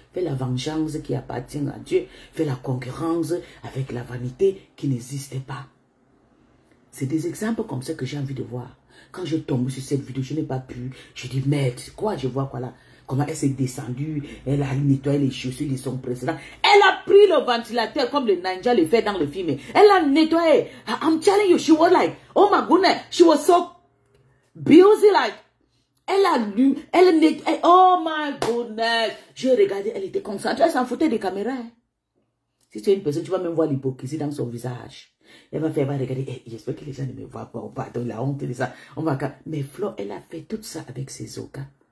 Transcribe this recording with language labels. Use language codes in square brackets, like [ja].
[fr] Fait la vengeance qui appartient à Dieu. Fait la concurrence avec la vanité qui n'existait pas. C'est des exemples comme ça que j'ai envie de voir. Quand je tombe sur cette vidéo, je n'ai pas pu. Je dis, merde, quoi, je vois quoi là. Comment elle s'est descendue, elle a nettoyé les chaussures de son président. Elle a pris le ventilateur comme le ninja le fait dans le film. Elle a nettoyé. [en] I'm telling you, she was like, oh my goodness, she was so busy like. [fr] Elle a lu, elle nettoyé. [en] Oh my goodness. [fr] Je regardais, elle était concentrée, elle s'en foutait des caméras. Si tu es une personne, tu vas même voir l'hypocrisie dans son visage. Elle va faire, elle va regarder, hey, j'espère que les gens ne me voient pas, pardon, la honte de ça. On va... Mais Flo, elle a fait tout ça avec ses okas.